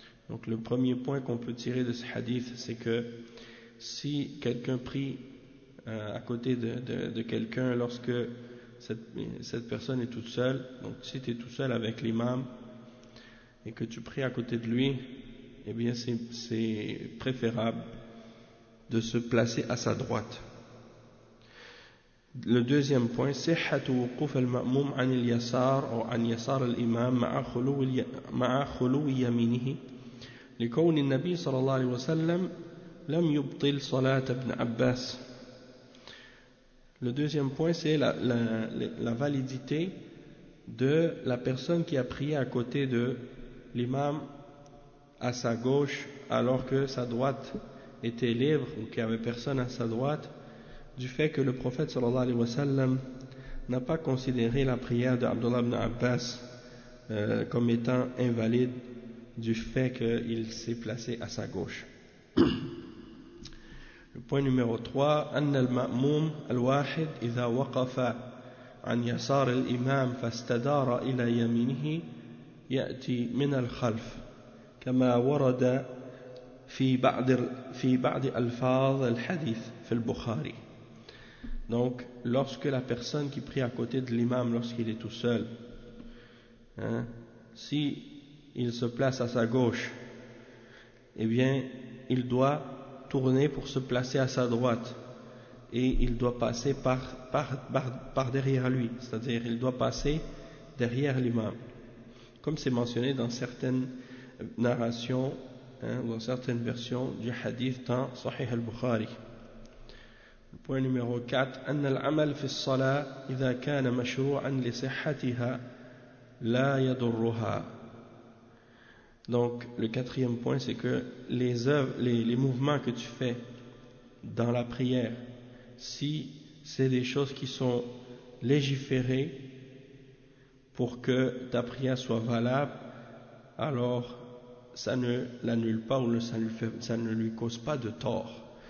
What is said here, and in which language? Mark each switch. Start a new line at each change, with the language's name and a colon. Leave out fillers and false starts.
French: Donc le premier point qu'on peut tirer de ce hadith, c'est que si quelqu'un prie à côté de quelqu'un lorsque cette personne est toute seule, donc si tu es tout seul avec l'imam et que tu pries à côté de lui, eh bien c'est préférable de se placer à sa droite. Le deuxième point,
Arabic: صحه وقوف المأموم عن اليسار او عن يسار الامام مع خلو يمينه لكون النبي صلى الله عليه وسلم لم يبطل صلاه ابن عباس.
French: Le deuxième point, c'est la validité de la personne qui a prié à côté de l'imam à sa gauche alors que sa droite était libre, ou qu'il n'y avait personne à sa droite, du fait que le prophète sallallahu alayhi wa sallam n'a pas considéré la prière d'Abdullah ibn Abbas comme étant invalide du fait qu'il s'est placé à sa gauche. Le point numéro 3,
Arabic: أن المأموم الواحد إذا وقف عن يسار الإمام فاستدار إلى يمينه يأتي من الخلف كما ورد في بعض الفاظ الحديث في البخاري.
French: Donc lorsque la personne qui prie à côté de l'imam lorsqu'il est tout seul, hein, si il se place à sa gauche, eh bien il doit tourner pour se placer à sa droite et il doit passer par derrière lui, c'est-à-dire il doit passer derrière l'imam, comme c'est mentionné dans certaines narrations, hein, dans certaines versions du hadith dans Sahih al-Bukhari. Point numéro 4,
Arabic: أن العمل في الصلاة إذا كان مشروعا لصحتها لا يضرها.
French: Donc le quatrième point, c'est que les œuvres, les mouvements que tu fais dans la prière, si c'est des choses qui sont légiférées pour que ta prière soit valable, alors ça ne l'annule pas ou ça ne lui cause pas de tort.